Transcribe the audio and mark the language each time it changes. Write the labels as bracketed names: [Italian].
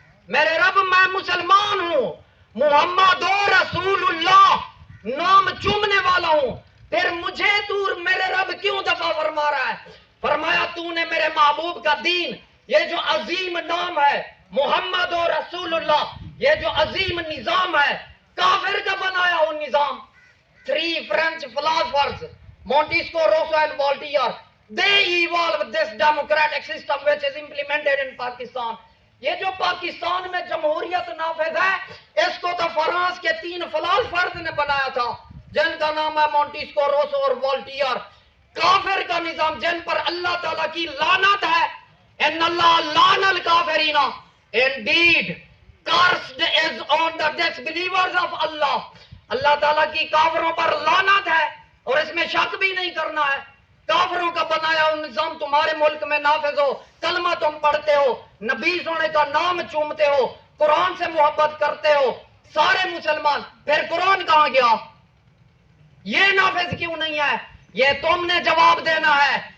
[Urdu] میرے رب میں مسلمان ہوں، محمد رسول اللہ نام چومنے والا ہوں، پھر مجھے تو میرے رب کیوں دفع فرما رہا ہے؟ فرمایا تو نے میرے محبوب کا دین، یہ جو عظیم نام ہے محمد رسول اللہ، یہ جو عظیم نظام ہے، کافر کا بنایا ہو نظام. [English] 3 French philosophers, Montesquieu, Rousseau and Voltaire, they evolved this democratic system which is implemented in Pakistan. [Urdu] یہ جو پاکستان میں جمہوریت نافذ ہے اس کو تو فرانس کے 3 فلاسفرز نے بنایا تھا جن کا نام ہے مونٹیسکو، روسو اور وولٹیئر. کافر کا نظام جن پر اللہ تعالیٰ کی لعنت ہے. [Arabic] ان اللہ لعن الکافرین [English] indeed cursed is on the disbelievers of Allah. [Urdu] اللہ تعالیٰ کی کافروں پر لعنت ہے اور اس میں شک بھی نہیں کرنا ہے. کافروں کا بنایا ہوا نظام تمہارے ملک میں نافذ ہو، کلمہ تم پڑھتے ہو، نبی سونے کا نام چومتے ہو، قرآن سے محبت کرتے ہو سارے مسلمان، پھر قرآن کہاں گیا؟ یہ نافذ کیوں نہیں ہے؟ یہ تم نے جواب دینا ہے.